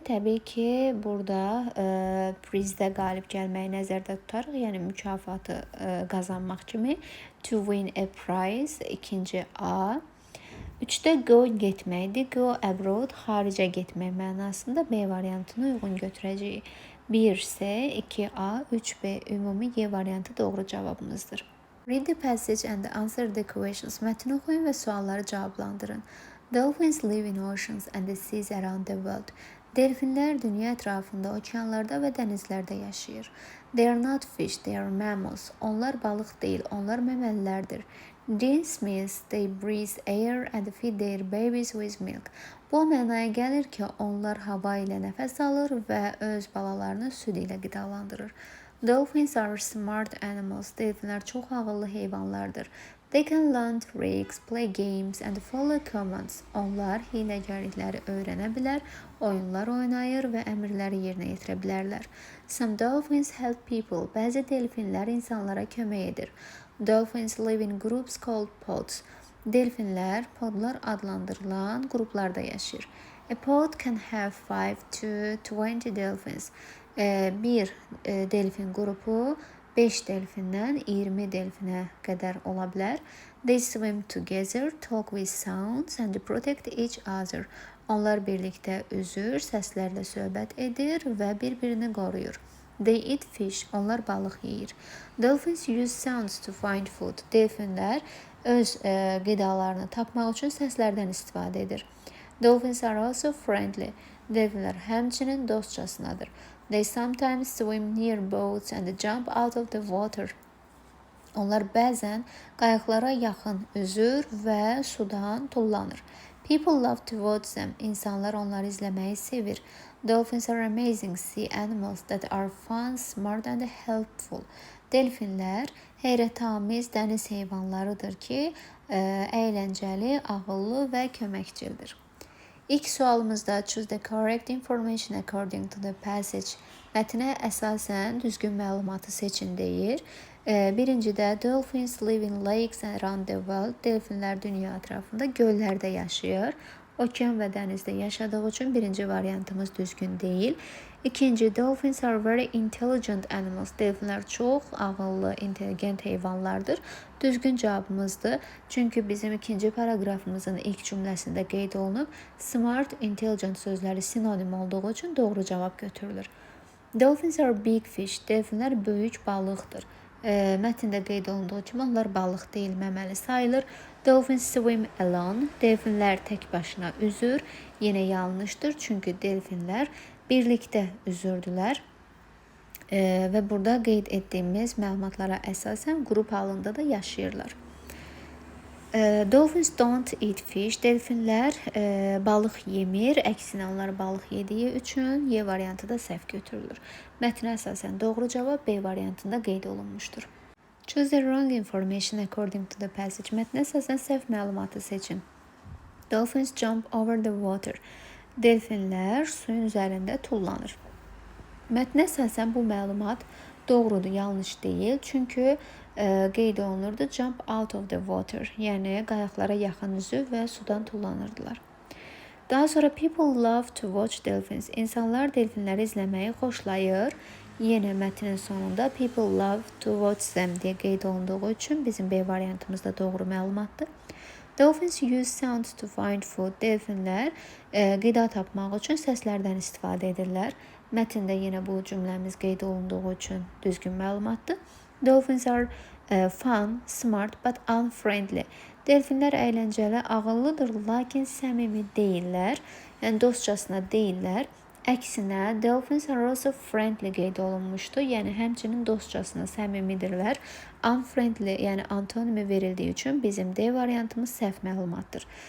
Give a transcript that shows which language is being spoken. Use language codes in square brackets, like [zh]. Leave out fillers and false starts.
[az] Təbii ki, burada prizdə qalib gəlməyi nəzərdə tutarıq. Yəni mükafatı qazanmaq kimi. [en] To win a prize, [az] ikinci A. 3-də go getməkdir. [en] Go abroad, [az] xaricə getmək mənasında B variantını uyğun götürəcəyik. 1C, 2A, 3B ümumi Y variantı doğru cavabımızdır. [en] Read the passage and answer the questions. [az] Mətni oxuyun və sualları cavablandırın. [en] Dolphins live in oceans and the seas around the world. [az] Delfinlər dünya ətrafında, okeanlarda və dənizlərdə yaşayır. [en] They are not fish, they are mammals. [az] Onlar balıq deyil, onlar məməlilərdir. [en] This means they breathe air and feed their babies with milk. [az] Bu mənaya gəlir ki, onlar hava ilə nəfəs alır və öz balalarını süd ilə qidalandırır. [en] Dolphins are smart animals. [az] Delfinlər çox ağıllı heyvanlardır. [en] They can learn tricks, play games and follow commands. [az] Onlar hiləgərlikləri öyrənə bilər, oyunlar oynayır və əmrləri yerinə yetirə bilərlər. [en] Some dolphins help people. [az] Bəzi delfinlər insanlara kömək edir. [en] Dolphins live in groups called pods. [az] Delfinlər podlar adlandırılan qruplarda yaşayır. [en] A pod can have 5 to 20 dolphins. [az] Bir delfin qrupu 5 delfindən 20 delfinə qədər ola bilər. [en] They swim together, talk with sounds and protect each other. [az] Onlar birlikdə üzür, səslərlə söhbət edir və bir-birini qoruyur. [en] They eat fish. [az] Onlar balıq yeyir. [en] Dolphins use sounds to find food. [az] Delfinlər öz qidalarını tapmaq üçün səslərdən istifadə edir. [en] Dolphins are also friendly. [az] Delfinlər həmçinin dostcasınadır. [en] They sometimes swim near boats and jump out of the water. [az] Onlar bəzən qayıqlara yaxın üzür və sudan tullanır. [en] People love to watch them. [az] İnsanlar onları izləməyi sevir. [en] Dolphins are amazing sea animals that are fun, smart and helpful. [az] Delfinlər heyrətamiz dəniz heyvanlarıdır ki, əyləncəli, ağıllı və köməkçildir. İlk sualımızda [en] choose the correct information according to the passage. [az] Mətnə əsasən düzgün məlumatı seçin deyir. [en] Birincidə dolphins live in lakes around the world. [az] Delfinlər dünya ətrafında göllərdə yaşayır. Okean və dənizdə yaşadığı üçün birinci variantımız düzgün deyil. [en] İkinci, dolphins are very intelligent animals. [az] Delfinlər çox ağıllı, intelligent heyvanlardır. Düzgün cavabımızdır. Çünki bizim ikinci paragrafımızın ilk cümləsində qeyd olunub smart, intelligent sözləri sinonim olduğu üçün doğru cavab götürülür. [en] Dolphins are big fish. [az] Delfinlər böyük balıqdır. Mətndə qeyd olunduğu kimi onlar balıq deyil, məməli sayılır. [en] Dolphins swim alone. [az] Delfinlər tək başına üzür. Yenə yanlışdır, çünki delfinlər birlikdə üzürdülər. Və burada qeyd etdiyimiz məlumatlara əsasən qrup halında da yaşayırlar. [en] Dolphins don't eat fish. [az] Delfinlər balıq yemir. Əksinə onlar balıq yediyi üçün Y variantı da səhv götürülür. Mətnə əsasən doğru cavab B variantında qeyd olunmuşdur. [en] Choose the wrong information according to the passage. [az] Mətnə əsasən səhv məlumatı seçin. [en] Dolphins jump over the water. [az] Delfinlər suyun üzərində tullanır. Mətnə əsasən bu məlumat doğrudur, yanlış deyil. Çünki qeyd olunurdu [en] jump out of the water. [az] Yəni qayıqlara yaxın üzüb və sudan tullanırdılar. Daha sonra [en] people love to watch dolphins. [az] İnsanlar delfinləri izləməyi xoşlayır. Yenə mətnin sonunda [en] people love to watch them [az] deyə qeyd olunduğu üçün bizim B variantımız da doğru məlumatdır. [en] Dolphins use sounds to find food. [az] Delfinlər qida tapmaq üçün səslərdən istifadə edirlər. Mətndə yenə bu cümləmiz qeyd olunduğu üçün düzgün məlumatdır. [en] Dolphins are fun, smart but unfriendly. [az] Delfinlər əyləncəli, ağıllıdır, lakin səmimi deyillər. Yəni dostcasına deyillər. Əksinə, [en] dolphins are also friendly [az] qeyd olunmuşdu. Yəni həmçinin dostcasına səmimidirlər. Unfriendly, yəni antonimi verildiyi üçün bizim D variantımız səhv məlumatdır.